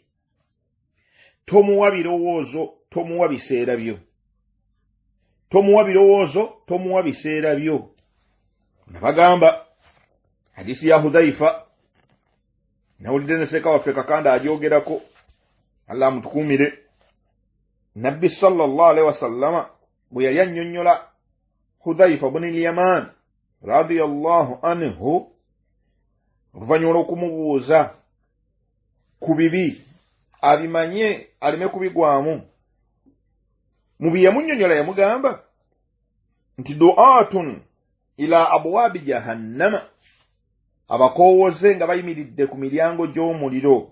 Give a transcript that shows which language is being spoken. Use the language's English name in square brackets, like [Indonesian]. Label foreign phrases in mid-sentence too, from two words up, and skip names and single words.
[Ganda] Tomuwa birowoozo, tomuwa biseera byo. Nabagamba hadisi ya Hudhaifa, nawulidde ne sseeka waffe Kakanda agyogerako, Allah mutukuumire. Nabbi [Arabic] صلى الله عليه وسلم [Ganda] bwe yali annyonnyola Hudhaifa ibn al-Yaman [Arabic] رضي الله عنه [Ganda] oluvannyuma okumubuuza ku bibi abimanye aleme kubigwamu. Mu bye yamunnyonnyola yamugamba nti [Arabic] دعاة إلى أبواب جهنم, [Ganda] abakoowoze nga bayimiridde ku miryango gy'omuliro.